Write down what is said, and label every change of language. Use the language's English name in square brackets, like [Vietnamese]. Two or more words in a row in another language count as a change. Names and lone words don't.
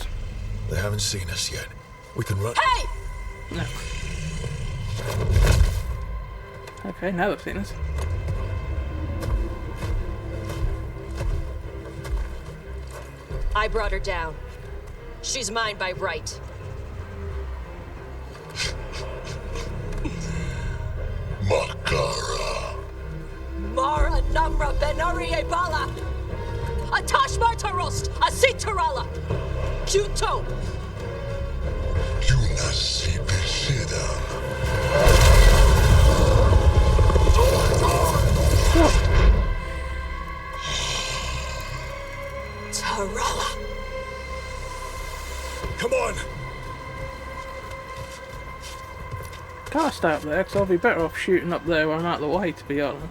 [English] They haven't seen us yet. We can run. Hey! No. Okay, now they've seen us. I brought her down. She's mine by right. Makara. Mara Namra Benari Ebala. Atash Martarost, Asitarala. Kuto. Yunasi Pesida. Tarala. Come on. Can't stay up there, because I'll be better off shooting up there where I'm out of the way, to be honest.